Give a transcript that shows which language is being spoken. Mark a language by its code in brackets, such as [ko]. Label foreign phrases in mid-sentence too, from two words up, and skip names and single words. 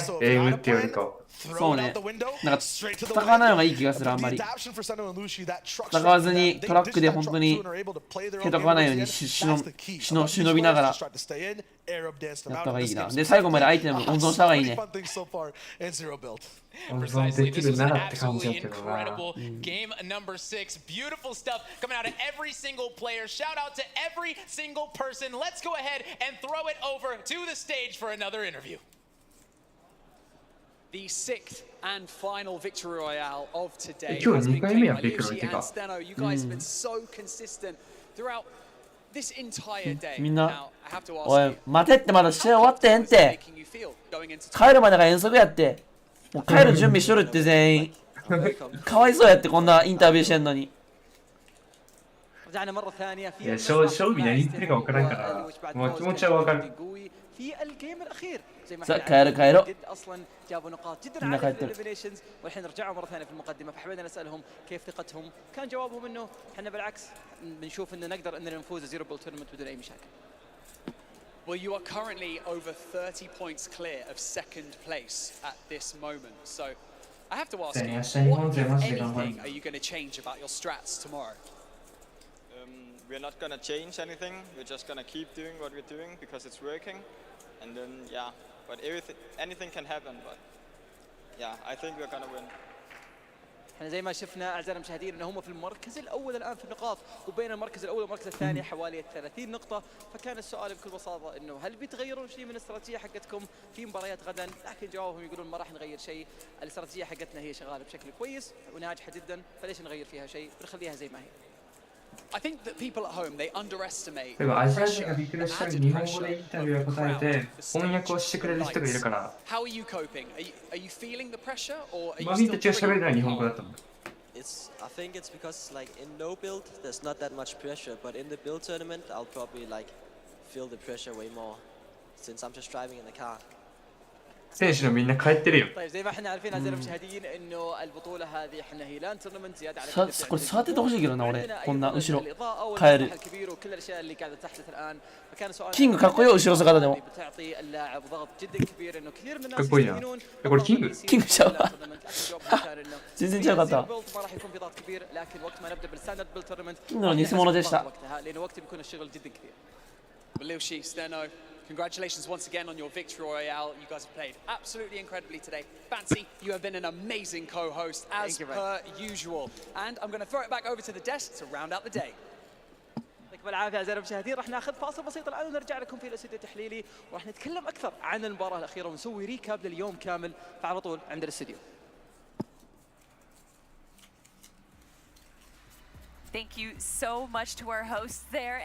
[ja] エイムっていうよりか。そうね。なんか戦わないのがいい気がする。あんまり戦わずにトラックで本当に戦わないように忍びながらやった方がいいな。で、最後までアイテム温存した方がいいね。 [en] Precisely. This was an absolutely incredible game number 6. Beautiful stuff coming out of every single player. Shout out to every single person. Let's go ahead and throw it over to the stage for another interview. The 6th and final victory royale of today. [ja] 今日2回目やってくるわけ [en] And [ja] か。 [en] Steno, you guys have been so consistent throughout this entire day. [ja] みんな [en] Now, I have to ask [ja] おい [en] you, [ja] 待てって、まだ試合終わってへんって。 [en] making you feel going into [ja] 帰るまでが遠足やって。もう帰る準備しとるって全員。かわいそうやって、こんなインタビューしてんのに。 [ar] رجعنا مرة ثانية في [ja] いや、正味何言ってるか分からんから、もう気持ちは分かる。 [ar] في الجيم الأخير زي ما لا، احنا كايرو. جد أصلا جابوا نقاط جدا إنه عالية في كايرو. الإليمينيشنز والحين رجعوا مرة ثانية في المقدمة فحبينا نسألهم كيف ثقتهم كان جوابهم إنه احنا بالعكس بنشوف إنه نقدر إننا نفوز [en] zero build tournament [ar] بدون أي مشاكل. [en] Well, you are currently over 30 points clear of second place at this moment. So I have to ask you, what, if anything, are you going to change about your strats tomorrow? We're not going to change anything. We're just going to keep doing what we're doing because it's working. And then, yeah, but anything can happen. But yeah, I think we're going to win. [ar] احنا زي ما شفنا اعزائنا المشاهدين ان هم في المركز الاول الان في النقاط وبين المركز الاول والمركز الثاني حوالي 30 نقطه فكان السؤال بكل بساطه انه هل بيتغيرون شيء من الاستراتيجيه حقتكم في مباريات غدا لكن جوابهم يقولون ما راح نغير شيء الاستراتيجيه حقتنا هي شغاله بشكل كويس وناجحه جدا فليش نغير فيها شيء بنخليها زي ما هي. [en] I think that people at home they underestimate. [ja] でもアジア人がびっくりしたように日本語でインタビューを答えて翻訳をしてくれる人がいるから。 [en] How are you coping? Are you feeling the pressure or are you [ja] マミンたちが喋るのは日本語だったの。 [en] I think it's because like in no build there's not that much pressure, but in the build tournament I'll probably like feel the pressure way more since I'm just driving in the car. [ja] 選手のみんな帰ってるよ。 [ar] طيب زي ما احنا عارفين اعزائنا المشاهدين انه البطوله هذه احنا هي [en] LAN tournament [ar] زياده على [ja] これ触っててほしいけどな、俺。こんな後ろ。 [ar] الاضاءه [ja] 帰る。 [ar] الكبير وكل الاشياء اللي قاعده تحدث الان فكان سؤال [ja] キングかっこいいよ、後ろ姿でも。 [ar] بتعطي اللاعب ضغط جدا كبير انه كثير من الناس [ja] かっこいいな。これキング？キングちゃうわ。全然違うかった。 [ar] ما راح يكون في ضغط كبير لكن وقت ما نبدا [en] standard build tournament [ja] キングの偽物でした。 [ar] لانه وقتها بيكون الشغل جدا كثير. [en] Belushi, Steno, congratulations once again on your victory royale. You guys have played absolutely incredibly today. Fancy, you have been an amazing co-host as per usual. And I'm going to throw it back over to the desk to round out the day. [ar] يعطيكم العافيه اعزائنا المشاهدين راح ناخذ فاصل بسيط الان ونرجع لكم في الاستوديو التحليلي وراح نتكلم اكثر عن المباراه الاخيره ونسوي ريكاب لليوم كامل فعلى طول عند الاستوديو. [en] Thank you so much to our hosts there.